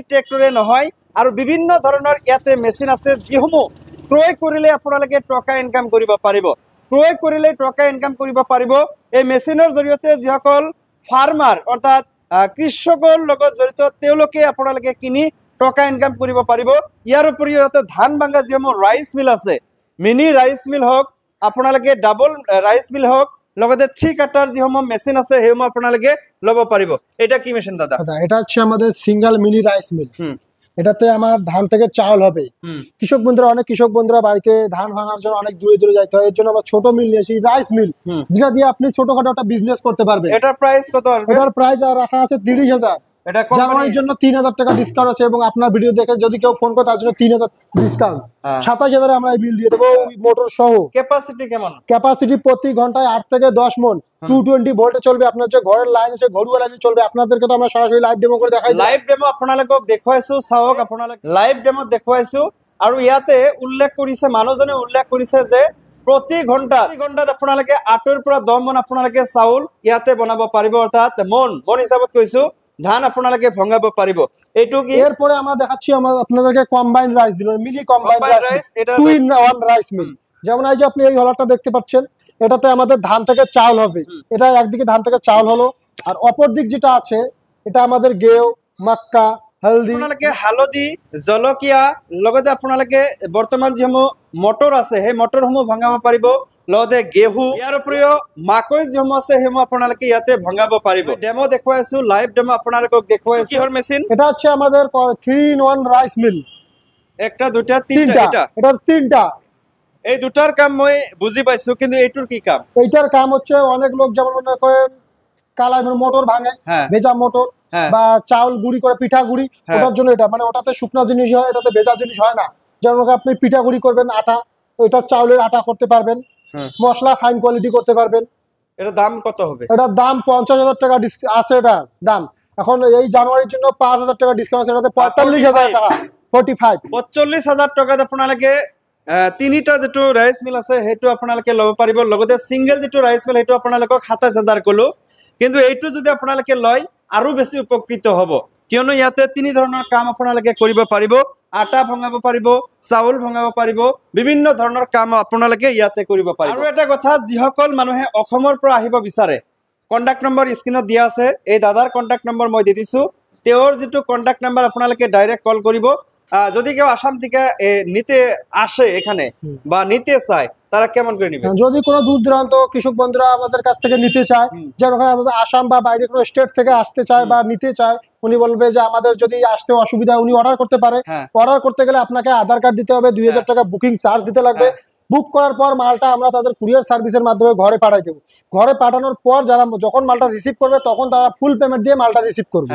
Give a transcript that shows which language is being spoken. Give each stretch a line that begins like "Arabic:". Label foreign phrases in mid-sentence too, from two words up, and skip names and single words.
Assamese: ট্ৰেক্টৰে নহয় আৰু বিভিন্ন ধৰণৰ ইয়াতে মেচিন আছে যিসমূহ ক্ৰয় কৰিলে আপোনালোকে টকা ইনকাম কৰিব পাৰিব ক্ৰয় কৰিলে টকা ইনকাম কৰিব পাৰিব এই মেচিনৰ জৰিয়তে যিসকল ফাৰ্মাৰ অৰ্থাৎ কৃষকৰ লগত জড়িত তেওঁলোকে আপোনালোকে কিনি টকা ইনকাম কৰিব পাৰিব ইয়াৰ উপৰিও ধান ভাঙা যিসমূহ ৰাইচ মিল আছে
English: mini rice mill
Assamese: হওক আপোনালোকে
English: double rice mill
Assamese: হওক লগতে
English: three cutter
Assamese: যিসমূহ মেচিন আছে সেইসমূহ আপোনালোকে লব পাৰিব এটা কি মেশিন দাদা
Bangla: এটা হচ্ছে আমাদের
English: single mini rice mill
Bangla: এটাতে আমার ধান থেকে চাল হবে অনেক কৃষক বন্ধুরা বাড়িতে ধান ভাঙার জন্য অনেক দূরে দূরে যাইতে হয় এর জন্য আমরা ছোট মিল নিয়েছি
English: rice mill
Bangla: যেটা দিয়ে আপনি ছোটখাটো একটা বিজনেস করতে পারবেন এটার প্রাইস কত আসবে এটার প্রাইস রাখা আছে 30,000 এটা কোম্পানির জন্য 3,000 টাকা ডিসকাউন্ট আছে এবং আপনার ভিডিও দেখে যদি কেউ ফোন করে তার জন্য 3,000 ডিসকাউন্ট 27,000 আমরা এই বিল দিয়ে দেব মোটর সহ ক্যাপাসিটি কেমন ক্যাপাসিটি প্রতি ঘন্টায় 8 থেকে 10 মণ 220 ভোল্টে চলবে আপনার যে ঘরের লাইন আছে ঘরুয়া লাইনে চলবে আপনাদেরকে তো আমরা সরাসরি
English: live demo
Bangla: করে দেখাই
English: live demo
Assamese: আপোনালোকক দেখুৱাইছো চাওক আপোনালোক
English: live demo
Assamese: দেখুৱাইছো আৰু ইয়াতে উল্লেখ কৰিছে মানুহজনে উল্লেখ কৰিছে যে প্ৰতি ঘন্টাত আপোনালোকে 8 ৰ পৰা 10 মণ আপোনালোকে চাউল ইয়াতে বনাব পাৰিব অৰ্থাৎ মণ হিচাপত কৈছো ধান আপোনালোকে ভঙাব পাৰিব এইটো কি
Bangla: এরপরে আমরা দেখাচ্ছি আপনাদেরকে
English: combined rice mill mini combined rice
Bangla: এটা
English: 2 in 1 rice mill
Bangla: যেমন এই যে আপনি এই হলারটা দেখতে পাচ্ছেন এটাতে আমাদের ধান থেকে চাল হবে এটা একদিকে ধান থেকে চাল হলো আর অপর দিক যেটা আছে এটা আমাদের গেও মাক্কা হলদি
Assamese: আপোনালোকে হালদি জলকীয়া লগতে আপোনালোকে বৰ্তমান যিসমূহ মটৰ আছে সেই মটৰসমূহ ভঙাব পাৰিব লগতে গেহু ইয়াৰ উপৰিও মাকৈ যিসমূহ আছে সেইসমূহ আপোনালোকে ইয়াতে ভঙাব পাৰিব ডেমো দেখুৱাইছো
English: live demo
Assamese: আপোনালোকক দেখুৱাইছো কিহৰ মেচিন
Bangla: এটা হচ্ছে আমাদের
English: 3 in 1 rice mill
Bangla: একটা দুটা তিনটা এটা তিনটা
Assamese: এই দুটার কাম মই বুঝি পাইছো কিন্তু এইটোর কি কাম
Bangla: এইটার কাম হচ্ছে অনেক লোক যেমন মনে করেন কালাই মোটর ভাঙে ভেজা মোটর বা চাউল গুঁড়ি করে পিঠা গুঁড়ি ওটার জন্য এটা মানে ওটাতে শুকনা জিনিস হয় এটাতে ভেজা জিনিস হয় না যেমন আপনি পিঠা গুঁড়ি করবেন আটা ওইটা চাউলের আটা করতে পারবেন মশলা
English: fine quality
Bangla: করতে পারবেন এটার দাম কত হবে এটার দাম 50,000 টাকা আছে এটা দাম এখন এই জানুয়ারির জন্য 5,000 টাকা ডিসকাউন্ট আছে এটাতে 45,000 টাকা
Assamese: 45,000 টাকাত আপোনালোকে তিনিটা যেটো
English: rice mill
Assamese: আছে হেতু আপোনালোকে লব পাৰিব লগতে সিঙ্গেল যেটো
English: rice mill
Assamese: হেতু আপোনালোকক 27,000 কলো কিন্তু এইটো যদি আপোনালোকে লয় আৰু বেছি উপকৃত হ'ব কিয়নো ইয়াতে তিনি ধৰণৰ কাম আপোনালোকে কৰিব পাৰিব আটা ভঙাব পাৰিব চাউল ভঙাব পাৰিব বিভিন্ন ধৰণৰ কাম আপোনালোকে ইয়াতে কৰিব পাৰিব আৰু এটা কথা যিসকল মানুহে অসমৰ পৰা আহিব বিচাৰে
English: contact number
Assamese: স্ক্ৰিনত দিয়া আছে এই দাদাৰ
English: contact number
Assamese: মই দি দিছো তেওঁৰ যিটো
English: contact number
Assamese: আপোনালোকে
English: direct call
Assamese: কৰিব
Bangla: যদি কেউ আসাম থেকে নিতে আসে এখানে বা নিতে চায় তারা কেমন করে নেবে
Assamese: যদি কোনো দূর দূরান্ত কৃষক বন্ধুরা আমাদের কাছ থেকে নিতে চায় যেমন আমাদের আসাম বা বাইরে কোনো স্টেট থেকে আসতে চায় বা নিতে চায় উনি বলবে যে আমাদের যদি আসতে অসুবিধা উনি অর্ডার করতে পারে অর্ডার করতে গেলে আপনাকে আধার কার্ড দিতে হবে 2000 টাকা
English: booking charge
Assamese: দিতে লাগবে বুক করার পর মালটা আমরা তাদের
English: courier service
Assamese: মাধ্যমে ঘরে পাঠিয়ে দেব ঘরে পাঠানোর পর যারা যখন মালটা রিসিভ করবে তখন তারা
English: full payment
Assamese: দিয়ে মালটা রিসিভ করবে